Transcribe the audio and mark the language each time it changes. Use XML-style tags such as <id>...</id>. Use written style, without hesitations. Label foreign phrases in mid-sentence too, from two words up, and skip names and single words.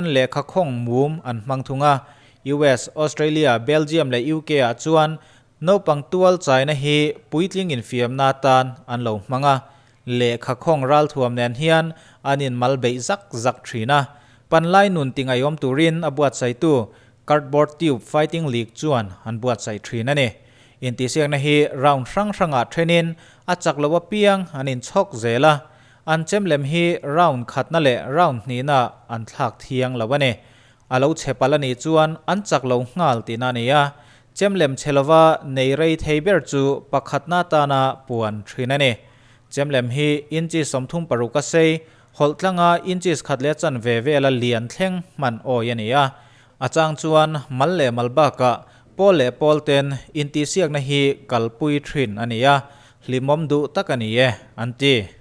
<lus>lekha khong mum an mangthunga US Australia Belgium le UK a chuan no pangtual chaina hi puitling in fiam na tan an lo manga lekha khong ral thuam nen hian anin malbei zak thina panlai nun tingayom turin abuat sai tu cardboard tube fighting league chuan an buat sai thina ne in ti siak na hi round sanga thenin achak lowa piang anin chok zela an chemlem hi round khatna le round ni na an thlak thiang lawane alo chepalani chuan an chak lo ngal tina nia chemlem chelowa nei rei theiber chu pakhatna ta na puan thina ne chemlem hi inchi somthum paruka sei holtlanga inches khatle chan ve la lian thleng man o yania achang chuan malle malbaka pole polten inti siak na hi kalpui thrin ania hlimom du takanie anti</lus>